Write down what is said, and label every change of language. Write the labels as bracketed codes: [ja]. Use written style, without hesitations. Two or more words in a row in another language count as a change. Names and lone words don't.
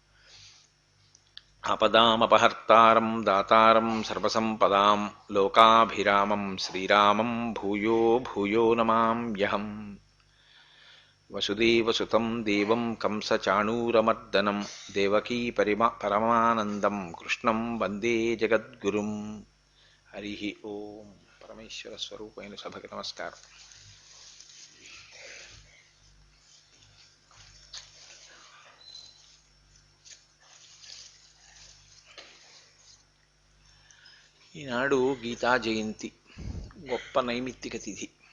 [sa] आपदामपहर्तारं दातारं सर्वसम्पदां लोकाभिरामं श्रीरामं भूयो भूयो नमाम्यहम्। वसुदेवसुतं देवं कंसचाणूरमर्दनं देवकी परमानन्दं कृष्णं वन्दे जगद्गुरुम्। हरि ओम। [te] పరమేశ్వర స్వరూపైన సభకి నమస్కారం. ఈనాడు గీతా జయంతి, గొప్ప నైమిత్తిక తిథి.